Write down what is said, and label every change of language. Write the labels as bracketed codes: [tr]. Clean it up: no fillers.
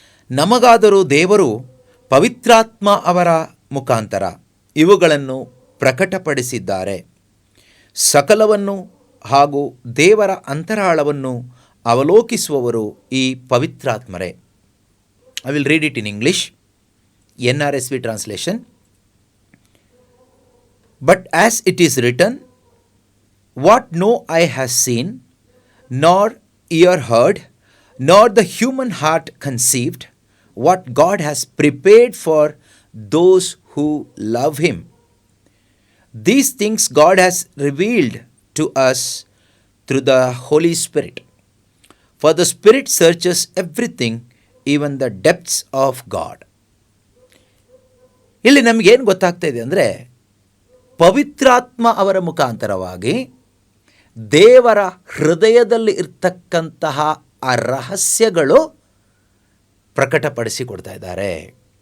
[kn] ನಮಗಾದರೂ ದೇವರು ಪವಿತ್ರಾತ್ಮ ಅವರ ಮುಖಾಂತರ ಇವುಗಳನ್ನು ಪ್ರಕಟಪಡಿಸಿದ್ದಾರೆ. ಸಕಲವನ್ನು ಹಾಗೂ ದೇವರ ಅಂತರಾಳವನ್ನು ಅವಲೋಕಿಸುವವರು ಈ ಪವಿತ್ರಾತ್ಮರೇ. [en] I will read it in English, NRSV translation. But as it is written, what no eye has seen, nor ear heard, nor the human heart conceived, what God has prepared for those who love Him. These things God has revealed to us through the Holy Spirit. For the Spirit searches everything, even the depths of God. [kn] ಇಲ್ಲಿ ನಮಗೇನು ಗೊತ್ತಾಗ್ತಾ ಇದೆ ಅಂದರೆ, ಪವಿತ್ರಾತ್ಮ ಅವರ ಮುಖಾಂತರವಾಗಿ ದೇವರ ಹೃದಯದಲ್ಲಿ ಇರ್ತಕ್ಕಂತಹ ಆ ರಹಸ್ಯಗಳು ಪ್ರಕಟಪಡಿಸಿಕೊಡ್ತಾ ಇದ್ದಾರೆ.